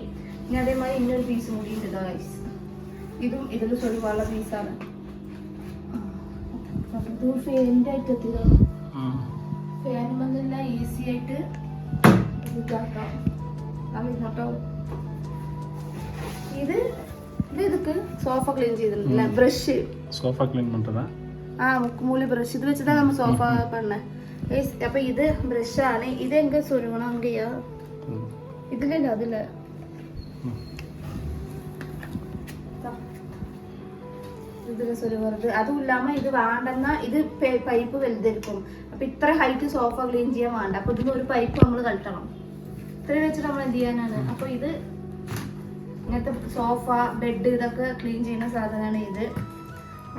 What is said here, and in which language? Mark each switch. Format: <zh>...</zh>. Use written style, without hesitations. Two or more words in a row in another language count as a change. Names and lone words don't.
<ml>ഇനി അതേമാതിരി ഇന്നൊരു പീസ് കൂടി ഉണ്ട് ഗൈസ്. ഇതും ഇതിൽ ചൊടിവാള പീസാണ്. ഫാനിന്റെ ഐറ്റത്തിലാണ്. ഫാൻ വന്നില്ല, ഈസി ആയിട്ട് ഇതാക്കാം.</ml> <ta>ഇത് இதுக்கு சோஃபா க்ளீன் செய்திருந்தல பிரஷ் சோஃபா க்ளீன் பண்றதா முக்குமூலி பிரஷ் இது வச்சு தான் நம்ம சோஃபா பண்ணேன். அப்ப இது பிரஷ் ആണ്. ഇത് എങ്ക சொருகணும் அங்கயா இதுல இல்ல அதுல ഇതിൽ சொருகிறது.</ta> <ml>അതും ഇല്ലാമ ഇത് വേണ്ടെന്നാ ഇത് പൈപ്പ് വലുതായിരിക്കും. അപ്പൊ ഇത്ര ഹൈറ്റ് സോഫ ക്ലീൻ ചെയ്യാൻ വേണ്ട. അപ്പൊ ഇതിന് ഒരു പൈപ്പ് നമ്മൾ കഴറ്റണം. ഇത്രയും വെച്ചിട്ട് നമ്മൾ എന്ത് ചെയ്യാനാണ്. അപ്പൊ ഇത് ഇങ്ങനത്തെ സോഫ, ബെഡ് ഇതൊക്കെ ക്ലീൻ ചെയ്യുന്ന സാധനമാണ് ഇത്.</ml>